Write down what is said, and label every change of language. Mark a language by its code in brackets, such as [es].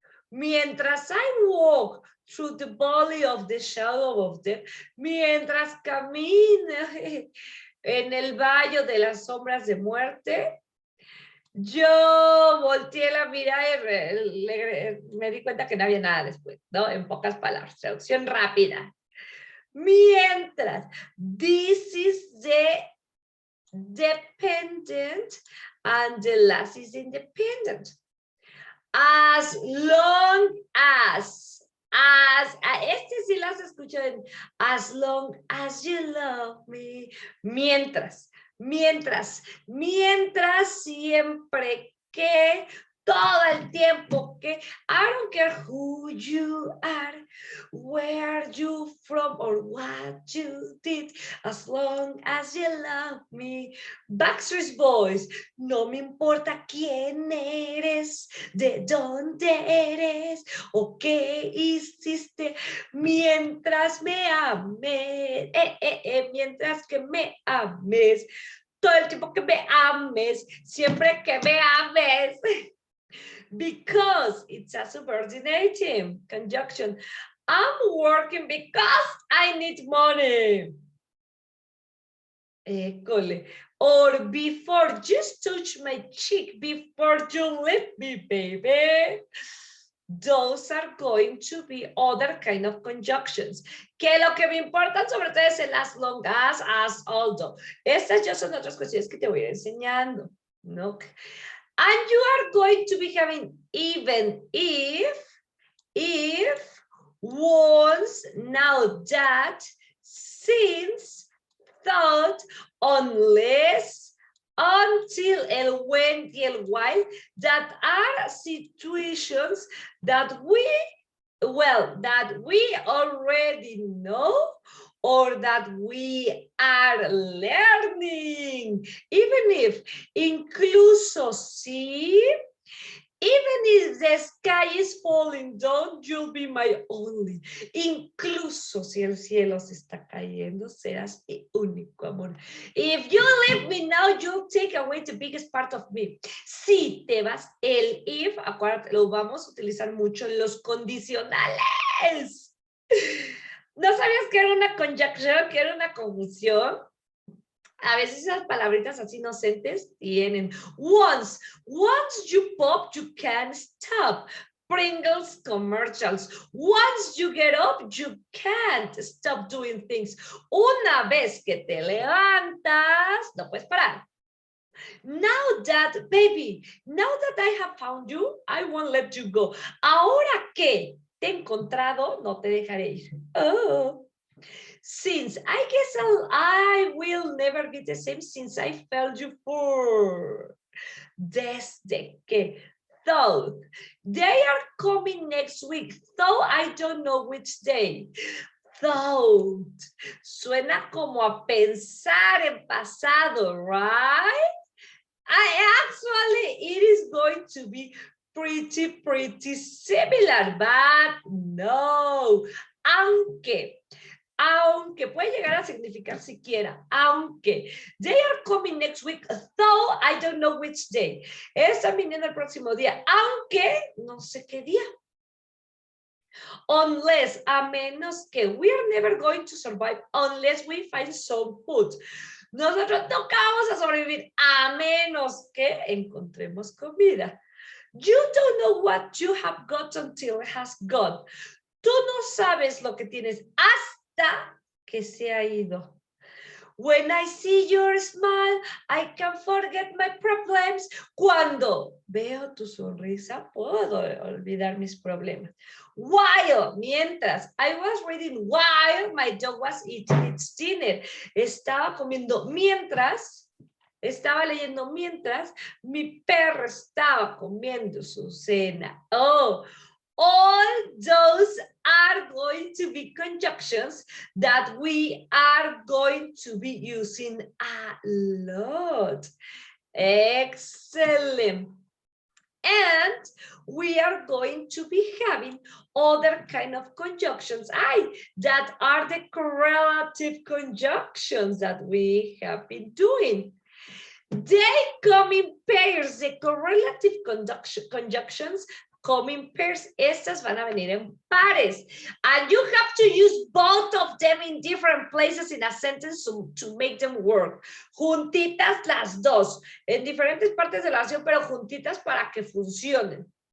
[es] Mientras [en] I walk through the valley of the shadow of death, [es] mientras camino en el valle de las sombras de muerte, yo volteé la mirada y me di cuenta que no había nada después, ¿no? En pocas palabras, traducción rápida. [en] Mientras, this is the dependent and the last is independent. As long as, [es] este sí las escucho en [en] as long as you love me, [es] mientras siempre que, todo el tiempo que, [en] I don't care who you are, where you from, or what you did, as long as you love me. [es] Backstreet Boys, no me importa quién eres, de dónde eres, o qué hiciste, mientras me ames, mientras que me ames, todo el tiempo que me ames, siempre que me ames. [en] Because it's a subordinating conjunction. I'm working because I need money. École. Or before, just touch my cheek before you leave me, baby. Those are going to be other kind of conjunctions. [es] Que lo que me importan sobre todo es el [en] as long as although. [es] Estas ya son otras cuestiones que te voy a ir enseñando, ¿no? [en] And you are going to be having even if, once, now that, since, thought, unless, until, el when, y el while, that are situations that we already know or that we are learning. Even if, [es] incluso si, [en] even if the sky is falling down, you'll be my only. [es] Incluso si el cielo se está cayendo, serás mi único amor. [en] If you leave me now, you'll take away the biggest part of me. [es] Si te vas, el if, acuérdate, lo vamos a utilizar mucho en los condicionales. ¿No sabías que era una conjunction, que era una conjunción? A veces esas palabritas así inocentes tienen. [en] Once you pop, you can't stop. Pringles commercials. Once you get up, you can't stop doing things. [es] Una vez que te levantas, no puedes parar. [en] Now that, baby, now that I have found you, I won't let you go. [es] Ahora que te he encontrado, no te dejaré ir. Oh. [en] Since, I guess I will never be the same since I felt you for. [es] Desde que, [en] though, they are coming next week, though I don't know which day. [es] Thought, suena como a pensar en pasado, right? [en] Actually, it is going to be pretty similar, but no. [es] Aunque puede llegar a significar siquiera, aunque. [en] They are coming next week, though I don't know which day. [es] Están viniendo el próximo día, aunque no sé qué día. [en] Unless, [es] a menos que, [en] we are never going to survive unless we find some food. [es] Nosotros nunca vamos a sobrevivir a menos que encontremos comida. [en] You don't know what you have got until it has gone. [es] Tú no sabes lo que tienes hasta que se ha ido. [en] When I see your smile, I can forget my problems. [es] Cuando veo tu sonrisa, puedo olvidar mis problemas. [en] While, mientras, I was reading while my dog was eating its dinner. [es] Estaba comiendo mientras, estaba leyendo mientras mi perro estaba comiendo su cena. Oh, [en] All those are going to be conjunctions that we are going to be using a lot. Excellent. And we are going to be having other kind of conjunctions that are the correlative conjunctions that we have been doing. They come in pairs. The correlative conjunctions come in pairs. [es] Estas van a venir en pares. [en] And you have to use both of them in different places in a sentence to make them work. [es] Juntitas las dos. En diferentes partes de la oración, pero juntitas para que funcionen.